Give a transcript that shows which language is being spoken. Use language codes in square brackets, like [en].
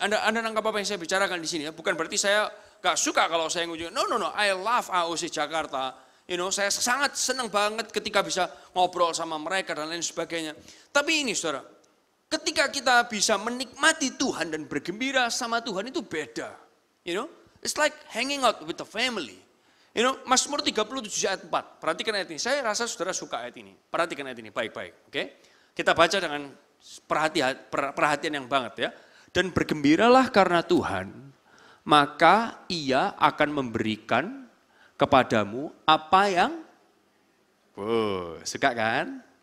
[id] Anda nangkap apa yang saya bicarakan di sini ya? Bukan berarti saya nggak suka kalau saya ngunjungi. [en] No, I love AOC Jakarta. You know, [id] saya sangat senang banget ketika bisa ngobrol sama mereka dan lain sebagainya. Tapi ini saudara, ketika kita bisa menikmati Tuhan dan bergembira sama Tuhan itu beda. [en] You know, it's like hanging out with the family. You know, [id] Mazmur 37 ayat 4, perhatikan ayat ini. Saya rasa saudara suka ayat ini. Perhatikan ayat ini baik-baik. Oke? Kita baca dengan perhatian yang banget ya. Dan bergembiralah karena Tuhan, maka ia akan memberikan kepadamu apa yang, suka kan?